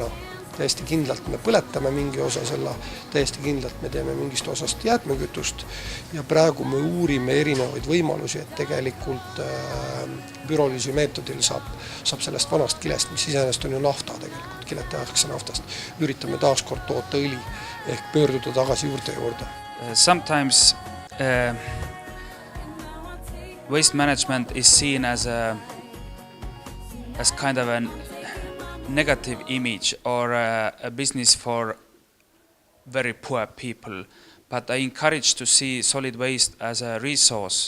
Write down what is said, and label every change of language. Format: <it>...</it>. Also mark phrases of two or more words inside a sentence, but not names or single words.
<et>Täiesti kindlalt me põletame mingi osa selle, täiesti kindlalt me teeme mingist osast jäätmekütust ja praegu me uurime erinevaid võimalusi, et tegelikult pürolüüsi meetodil saab sellest vanast kilest, mis iseenesest on ju nafta tegelikult, kilet tehakse naftast, üritame taaskord toota õli ehk pöörduda tagasi juurde.</et> <en>Sometimes waste management is seen as kind of a negative image or a business for very poor people, but I encourage to see solid waste as a resource.</en>